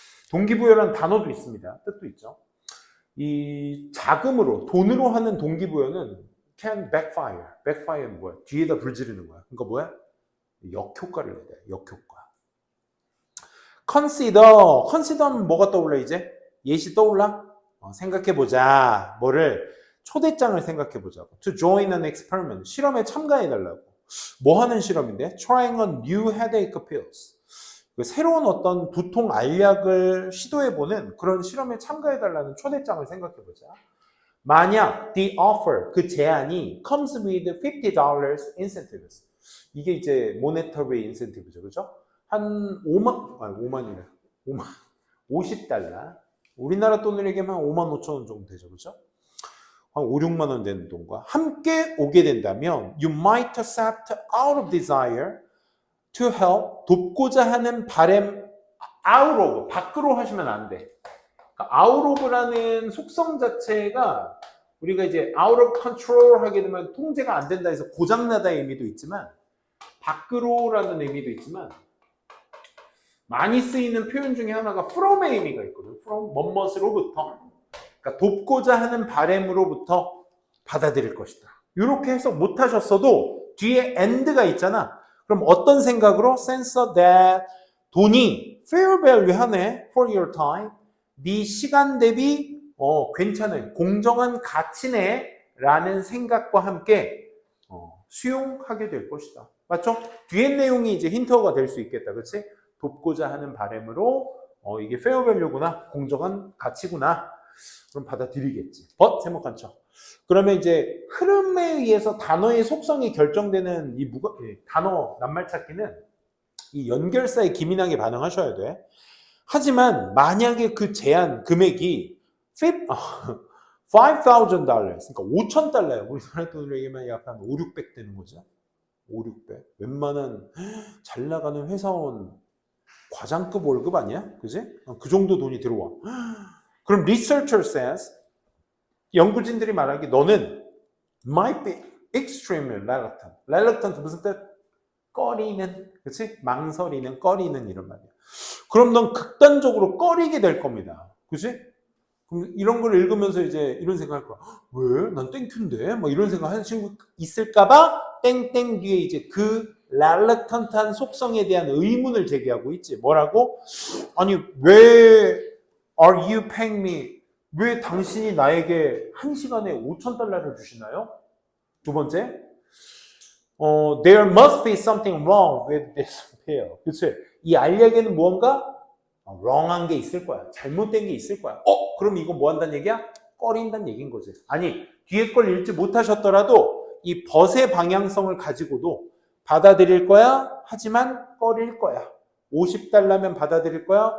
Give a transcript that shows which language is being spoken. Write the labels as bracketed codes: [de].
[ko] 동기부여라는 단어도 있습니다. 뜻도 있죠. 이 자금으로, 돈으로 하는 동기부여는 [en] can backfire. [ko] backfire는 뭐야? 뒤에다 불 지르는 거야. 그러니까 뭐야? 역효과를 내야 돼. 역효과. consider는 뭐가 떠올라 이제? 예시 떠올라? 생각해보자. 뭐를? 초대장을 생각해보자고. [en] to join an experiment. [ko] 실험에 참가해달라고. 뭐 하는 실험인데? [en] trying on new headache pills. [ko] 새로운 어떤 두통 알약을 시도해보는 그런 실험에 참가해달라는 초대장을 생각해보자. 만약 [en] the offer, [ko] 그 제안이 [en] comes with $50 incentives. [ko] 이게 이제 [en] monetary incentive [ko] 죠. 그죠? 한 5만이래. 50달러. 우리나라 돈으로 얘기하면 5만 5천 원 정도 되죠. 그죠? 한 5, 6만 원 되는 돈과 함께 오게 된다면 [en] you might accept out of desire to help, [ko] 돕고자 하는 바램, out of, 밖으로 하시면 안 돼. 그러니까 out of라는 속성 자체가 우리가 이제 [en] out of control [ko] 하게 되면 통제가 안 된다 해서 고장나다의 의미도 있지만 밖으로라는 의미도 있지만 많이 쓰이는 표현 중에 하나가 from의 의미가 있거든. from 뭐뭇으로부터. 그러니까 돕고자 하는 바램으로부터 받아들일 것이다. 이렇게 해석 못 하셨어도 뒤에 and가 있잖아. 그럼 어떤 생각으로? [en] sense that [ko] 돈이 [en] fair value [ko] 하네. [en] for your time. [ko] 네 시간 대비 괜찮은 공정한 가치네 라는 생각과 함께 수용하게 될 것이다. 맞죠? 뒤에 내용이 이제 힌트가 될 수 있겠다. 그렇지? 돕고자 하는 바람으로 이게 [en] fair value [ko] 구나. 공정한 가치구나. 그럼 받아들이겠지. but 세목한 척. 그러면 이제 흐름에 의해서 단어의 속성이 결정되는 이 단어 낱말찾기는 이 연결사에 기민하게 반응하셔야 돼. 하지만 만약에 그 제한 금액이 $5,000, 그러니까 $5,000, 우리나라 돈으로 얘기하면 약 한 5, 600 되는 거죠. 5, 600. 웬만한 잘 나가는 회사원 과장급 월급 아니야? 그지? 그 정도 돈이 들어와. 그럼 [en] researcher says, [ko] 연구진들이 말하기 너는 [en] might be extremely reluctant. [ko] reluctant 무슨 뜻? 꺼리는, 그치? 망설이는, 꺼리는 이런 말이야. 그럼 넌 극단적으로 꺼리게 될 겁니다. 그치? 그럼 이런 걸 읽으면서 이제 이런 생각할 거야. 왜? 난 땡큐인데? 뭐 이런 생각 하는 친구 있을까봐 땡땡 뒤에 이제 그 reluctant한 속성에 대한 의문을 제기하고 있지. 뭐라고? 아니, 왜 [en] are you paying me? [ko] 왜 당신이 나에게 1시간에 $5,000를 주시나요? [en] 두 번째, there must be something wrong with this appeal. [ko] 그치? 이 알약에는 무언가 wrong한 게 있을 거야. 잘못된 게 있을 거야. 그럼 이거 뭐 한다는 얘기야? 꺼린다는 얘기인 거지. 아니, 뒤에 걸 읽지 못하셨더라도 이 벗의 방향성을 가지고도 받아들일 거야. 하지만 꺼릴 거야. $50면 받아들일 거야.